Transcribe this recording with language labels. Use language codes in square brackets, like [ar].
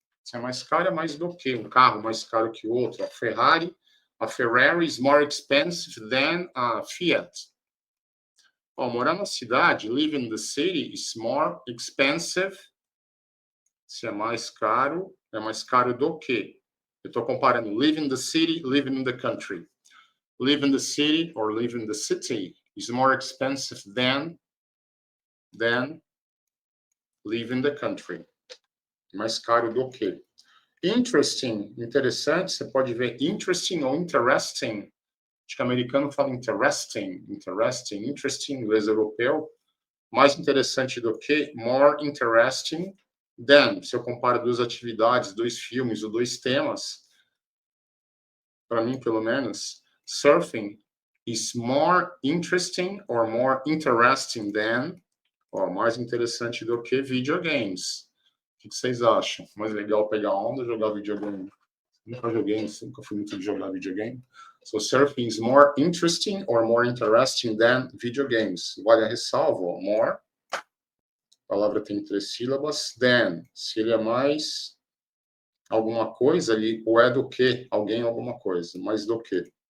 [pt] Se é mais caro, é mais do que. Um carro mais caro que o outro. [en] A Ferrari is more expensive than a Fiat. [pt] Morar na cidade, [en] live in the city, is more expensive. [pt] Se é mais caro do que. Eu estou comparando [en] live in the city, live in the country. Live in the city or live in the city is more expensive than live in the country. [pt] Mais caro do que. Interesting, interessante, você pode ver interesting ou interesting. Acho que o americano fala interesting, inglês europeu. Mais interessante do que, [en] more interesting than. [pt] Se eu comparo 2 atividades, 2 filmes ou 2 temas, para mim, pelo menos, [en] surfing is more interesting or more interesting than, [pt] mais interessante do que videogames. O que vocês acham? Mais legal pegar onda ou jogar videogame? Nunca fui muito de jogar videogame. [en] So surfing is more interesting or more interesting than video games. [pt] Vale a ressalva, more. A palavra tem 3 sílabas. Than, se ele é mais alguma coisa ali, ou é do que, alguém alguma coisa, mais do que.